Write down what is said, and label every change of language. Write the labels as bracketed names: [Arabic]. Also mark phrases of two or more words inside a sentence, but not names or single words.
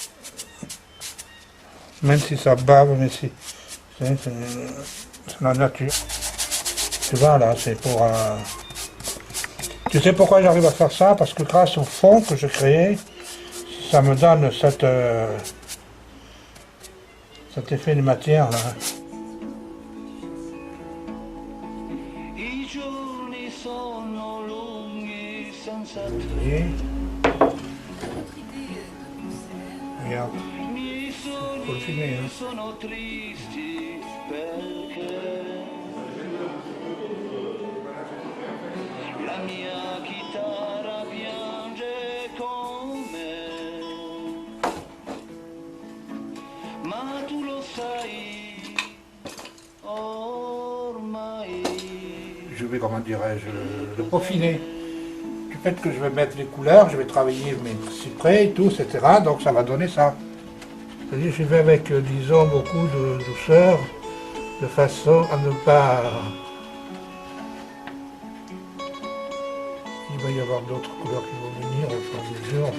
[French] Même si ça bave, mais c'est la nature. Tu vois, là, c'est pour... Tu sais pourquoi j'arrive à faire ça? Parce que grâce au fond que j'ai créé, ça me donne cet effet de matière, là. [Italian] I giorni sono lunghi senza te. [French] Vous voyez? Regarde. [Italian] I miei [French] Faut le filmer, hein. [Italian] sogni sono tristi perché la mia chitarra piange con me. Ma tu lo sai ormai. [French] Je vais, comment dirais-je, le peaufiner. Du fait que je vais mettre les couleurs, je vais travailler mes cyprès et tout, etc. Donc ça va donner ça. C'est-à-dire je vais avec, disons, beaucoup de douceur, de façon à ne pas... Il va y avoir d'autres couleurs qui vont venir au fur et à mesure.